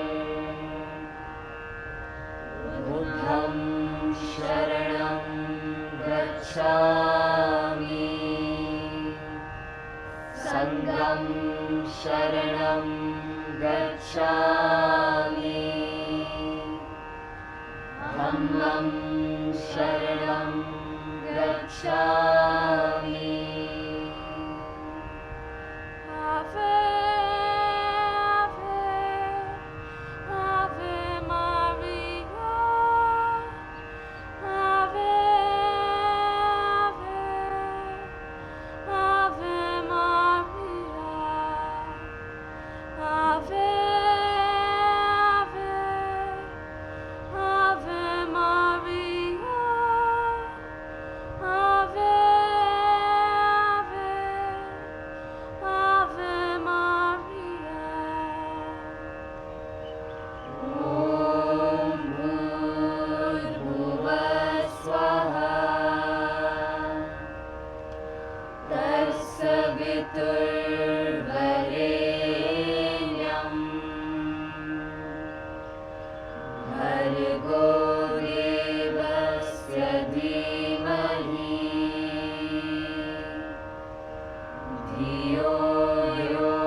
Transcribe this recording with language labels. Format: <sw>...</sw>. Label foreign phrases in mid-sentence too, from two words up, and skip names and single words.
<pi>बुद्धं शरणं गच्छामि संघं शरणं गच्छामि धम्मं शरणं गच्छामि</pi> <la>Ave, Ave, Ave Maria. Ave, Ave, Ave Maria. Ave, Ave, Ave Maria. Ave, Ave, Ave Maria.</la> <sa>ॐ भूर्भुवः स्वः तत्सवितुर्वरेण्यं भर्गो देवस्य धीमहि धियो यो</sa>